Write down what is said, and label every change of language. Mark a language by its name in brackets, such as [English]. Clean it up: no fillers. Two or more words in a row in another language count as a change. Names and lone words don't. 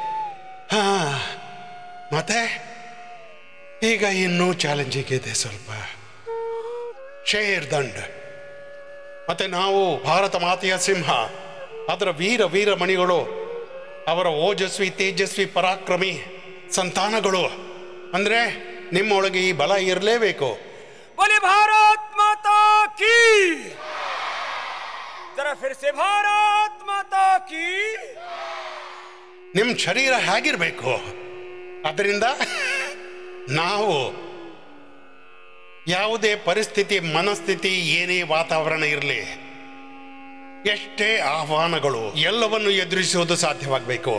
[Kannada] ಮತ್ತೆ ಈಗ ಇನ್ನೂ ಚಾಲೆಂಜಿಂಗ್ ಇದೆ ಸ್ವಲ್ಪ. ಶೇರ್ ದಂಡ. ಮತ್ತೆ ನಾವು ಭಾರತ ಮಾತೆಯ ಸಿಂಹ, ಅದರ ವೀರ ಮಣಿಗಳು, ಅವರ ಓಜಸ್ವಿ ತೇಜಸ್ವಿ ಪರಾಕ್ರಮಿ ಸಂತಾನಗಳು. ಅಂದ್ರೆ ನಿಮ್ಮೊಳಗೆ ಈ ಬಲ ಇರಲೇಬೇಕು. [Hindi] बोले भारत माता की, जरा फिर से भारत माता की. [Kannada] ನಿಮ್ಮ ಶರೀರ ಹೇಗಿರ್ಬೇಕು? ಅದರಿಂದ ನಾವು ಯಾವುದೇ ಪರಿಸ್ಥಿತಿ, ಮನಸ್ಥಿತಿ, ಏನೇ ವಾತಾವರಣ ಇರಲಿ, ಎಷ್ಟೇ ಆಹ್ವಾನಗಳು, ಎಲ್ಲವನ್ನು ಎದುರಿಸುವುದು ಸಾಧ್ಯವಾಗಬೇಕು.